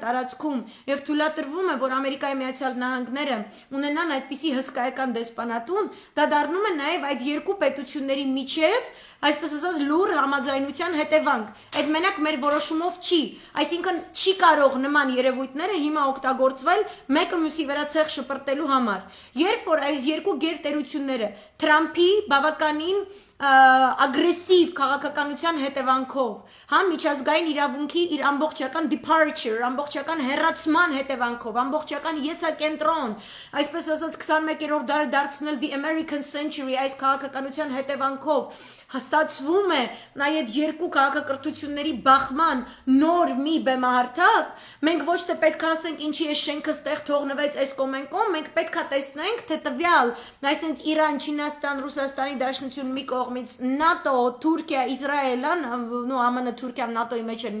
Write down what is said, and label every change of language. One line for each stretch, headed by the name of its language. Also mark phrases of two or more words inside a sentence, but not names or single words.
Armenian: տարածքում եւ թույլատրվում է, որ Ամերիկայի Միացյալ Նահանգները ունենան այդպիսի հսկայական դեսպանատուն, դա դառնում է նաեւ այդ երկու պետությունների միջև, այսպես ասած, լուր համաձայնության հետևանք։ Այդ մենակ մեր որոշումով չի, այսինքն չի կարող նման երևույթները հիմա օգտագործվել մեկը մյուսի վրա ցեղ շպրտելու համար։ Երբ որ այս երկու գերտերությունները Թրամփի բավականին ագրեսիվ քաղաքականության հետևանքով, հա միջազգային իրավունքի իր ամբողջական departure, ամբողջական հեռացման հետևանքով, ամբողջական եսակենտրոն, այսպես ասած 21-րդ դարը դարձնել
English: the American century
Armenian: այս քաղաքականության հետևանքով հաստատվում է այդ երկու քաղաքակրթությունների բախման նոր մի բեմահարթակ, մենք ոչ թե պետք է ասենք ինչի է շենքը ստեղ թողնվեց այս կողմ այն կողմ, մենք պետք է տեսնենք, թե տվյալ, այսինքն Իրան, Չինաստան, Ռուսաստանի Դաշնություն մի կողմից, ՆԱՏՕ, Թուրքիա, Իսրայելն, ԱՄՆ, Թուրքիան ՆԱՏՕ-ի մեջ են